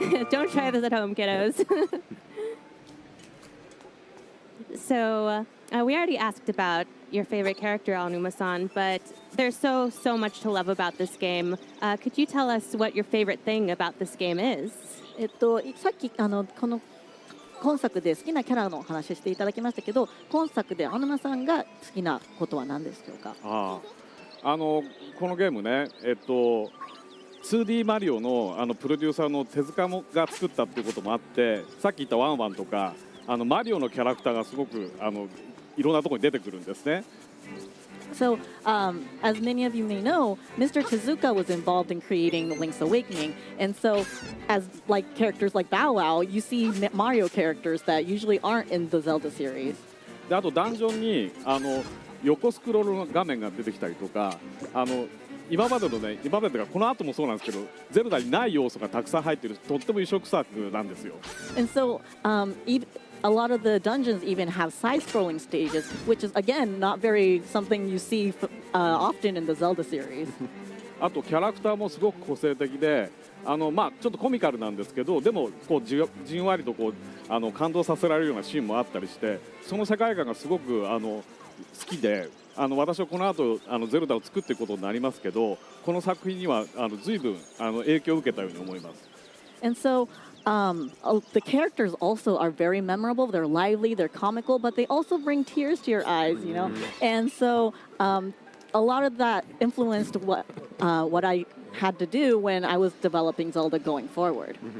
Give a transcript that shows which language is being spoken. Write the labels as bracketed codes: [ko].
[en] Don't try this at home, kiddos. So we already asked about your favorite character, Aonuma-san, but there's so much to love about this game. Could you tell us what your favorite thing about this game is? [ja] さっきこの今作で好きなキャラの話していただきましたけど、今作で青沼さんが好きなことは何でしょうか？このゲームね、2D マリオのプロデューサーの手塚が作ったっていうこともあって、さっき言ったワンワンとかマリオのキャラクターがすごくいろんなところに出てくるんですね。 [en] So, as many of you may know, Mr. Tezuka was involved in creating Link's Awakening, and so, as like characters like Bow Wow, you see Mario characters that usually aren't in the Zelda series. [ja] であとダンジョンに横スクロールの画面が出てきたりとか、今までというかこの後もそうなんですけど、ゼルダにない要素がたくさん入っているとっても異色作なんですよ。 [en] And so, a lot of the dungeons even have side-scrolling stages, which is again not very something you see often in the Zelda series. [ja] あとキャラクターもすごく個性的で、まあ、ちょっとコミカルなんですけど、でもこうじんわりとこう感動させられるようなシーンもあったりして、その世界観がすごく好きで、私はこの後ゼルダを作っていくことになりますけど、この作品には随分影響を受けたように思います。 [en] And so the characters also are very memorable. They're lively, they're comical, but they also bring tears to your eyes, you know. And so a lot of that influenced what I had to do when I was developing Zelda going forward.